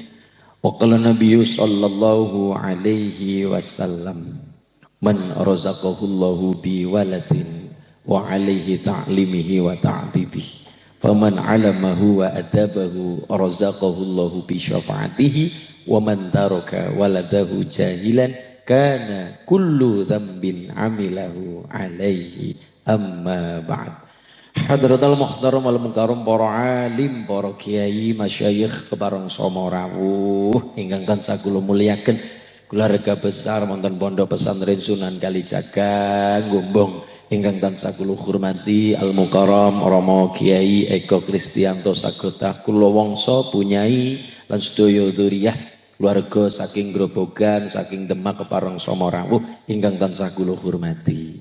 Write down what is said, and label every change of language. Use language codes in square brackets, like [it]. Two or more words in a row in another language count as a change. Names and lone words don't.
[ar] وقال النبي صلى الله عليه وسلم من رزقه الله بولد وعليه تعليمه وتأديبه فمن علمه وأدبه رزقه الله بشفاعته ومن ترك ولده جاهلا كان كل ذنب عمله عليه أما بعد. حضرة المحترم والمكرم [jv] para alim, para kiai, masyayikh kepareng sama rawuh ingkang tansah kula mulyaken keluarga besar wonten Pondok Pesantren Sunan Kalijaga Gombong ingkang tansah kula hormati Al Mukarram Rama Kiai Eko Kristianto Sagota kula wangsa punyai lan sedaya dzurriyyah keluarga saking Grobogan, saking Demak kepareng sama rawuh ingkang tansah kula hormati.